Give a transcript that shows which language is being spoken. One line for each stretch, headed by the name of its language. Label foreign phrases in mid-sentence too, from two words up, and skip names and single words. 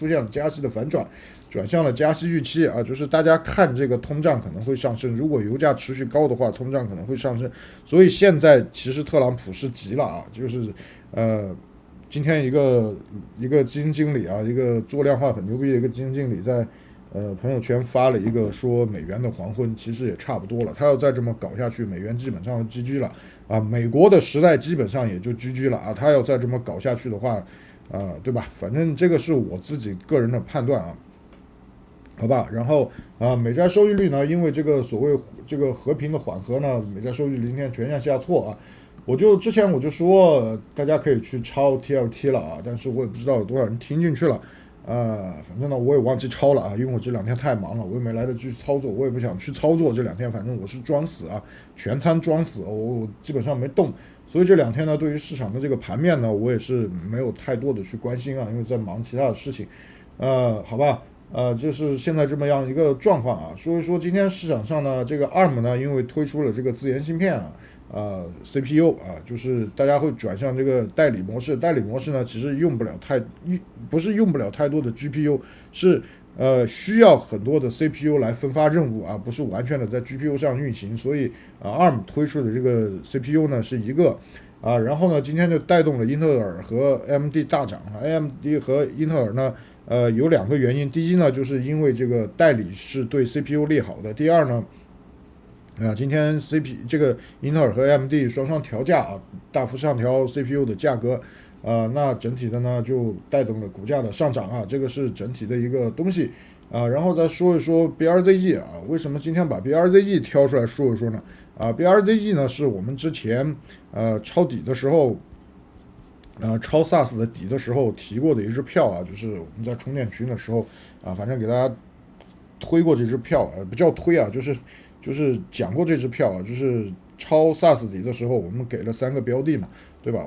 Chinese: 現了加息的反轉，轉向了加息預期啊，就是大家看這個通脹可能會上升，如果油價持續高的話，通脹可能會上升，所以現在其實特朗普是急了啊，就是今天一個基金經理啊，一個做量化很牛逼的一個基金經理在朋友圈發了一個說美元的黃昏其實也差不多了，他要再這麼搞下去，美元基本上就 GG 了啊，美國的時代基本上也就 GG 了啊，他要再這麼搞下去的話，對吧？反正這個是我自己個人的判斷啊，好吧。然後美債收益率呢，因為這個所謂這個和平的緩和呢，美債收益率今天全線下挫啊。之前我就說大家可以去抄 TLT 了啊，但是我也不知道有多少人聽進去了。反正呢我也忘記抄了啊，因為我這兩天太忙了，我也沒來得及操作，我也不想去操作這兩天，反正我是裝死啊，全倉裝死，我基本上沒動，所以這兩天呢對於市場的這個盤面呢我也是沒有太多的去關心啊，因為在忙其他的事情。好吧，就是現在這麼樣一個狀況啊。所以說今天市場上呢這個 ARM 呢因為推出了這個自研芯片啊，CPU 啊，就是大家會轉向這個代理模式。代理模式呢，其實不是用不了太多的 GPU， 是需要很多的 CPU 來分發任務啊，不是完全的在 GPU 上運行。所以 ARM 推出的這個 CPU 呢是一個然後呢今天就帶動了英特爾和 AMD 大漲啊。AMD 和英特爾呢有兩個原因，第一呢就是因為這個代理是對 CPU 利好的，第二呢。今天這個英特爾和 AMD 雙調價啊，大幅上調 CPU 的價格，那整體的呢就帶動了股價的上漲啊，這個是整體的一個東西然後再說一說 BRZG 啊，為什麼今天把 BRZG 挑出來說一說呢？BRZG 呢是我們之前抄底的時候，抄 SARS 的底的時候提過的一支票啊，就是我們在充電群的時候反正給大家推過這支票不叫推啊，就是講過這支票啊，就是抄 SARS 底的時候，我們給了3個標的嘛，對吧？